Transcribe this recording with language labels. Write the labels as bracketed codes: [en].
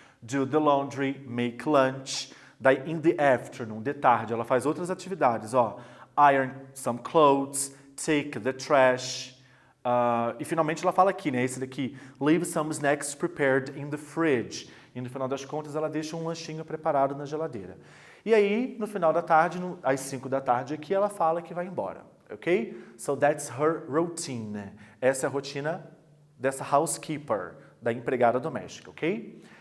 [en] Do the laundry, make lunch. [pt] Daí, [en] in the afternoon, [pt] de tarde, ela faz outras atividades, ó. [en] Iron some clothes, take the trash. [pt] E finalmente ela fala aqui, né? Esse daqui, [en] leave some snacks prepared in the fridge. [pt] E no final das contas, ela deixa um lanchinho preparado na geladeira. E aí, no final da tarde, às 5 da tarde aqui, ela fala que vai embora, ok? [en] So that's her routine. [pt] Essa é a rotina dessa housekeeper, da empregada doméstica, ok?